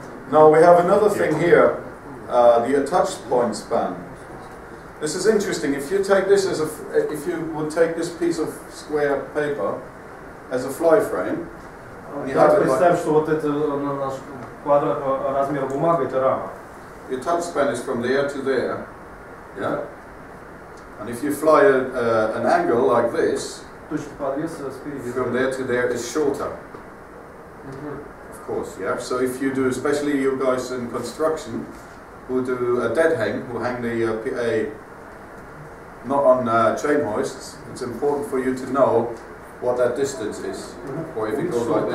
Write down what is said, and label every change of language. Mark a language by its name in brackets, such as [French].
[English] Now we have another thing here, the attached point span. This is interesting. If you take this as if you would take this piece of square paper as a fly frame, [Russian] представим, что вот это наш квадратного размера бумага, это рама. [English] The attached span is from there to there, yeah. And if you fly an angle like this, [Russian] точка подвеса спереди. [English] From there to there is shorter. Of course, yeah. So if you do, especially you guys in construction, who do a dead hang, who hang the not on chain hoists, it's important for you to know what that distance is, or if it goes like this.